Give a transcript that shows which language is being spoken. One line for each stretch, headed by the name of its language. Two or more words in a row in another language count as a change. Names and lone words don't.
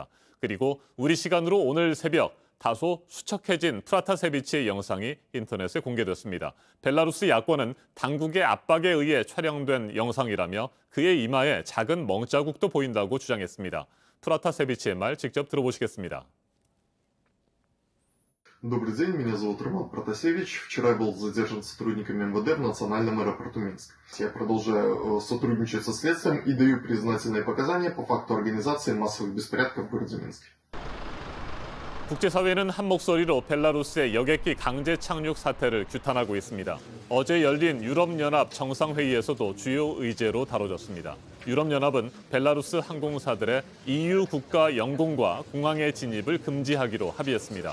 Korean: 그리고 우리 시간으로 오늘 새벽 다소 수척해진 프라타세비치의 영상이 인터넷에 공개됐습니다. 벨라루스 야권은 당국의 압박에 의해 촬영된 영상이라며 그의 이마에 작은 멍자국도 보인다고 주장했습니다. 프라타세비치의 말 직접 들어보시겠습니다.
Russian: Добрый день, меня зовут Роман Протасевич. Вчера я был задержан сотрудниками МВД в национальном аэропорту Минск. Я продолжаю сотрудничать со следствием и даю признательные показания по факту организации массовых беспорядков в городе Минске.
Korean: 국제사회는 한 목소리로 벨라루스의 여객기 강제 착륙 사태를 규탄하고 있습니다. 어제 열린 유럽연합 정상회의에서도 주요 의제로 다뤄졌습니다. 유럽연합은 벨라루스 항공사들의 EU 국가 영공과 공항의 진입을 금지하기로 합의했습니다.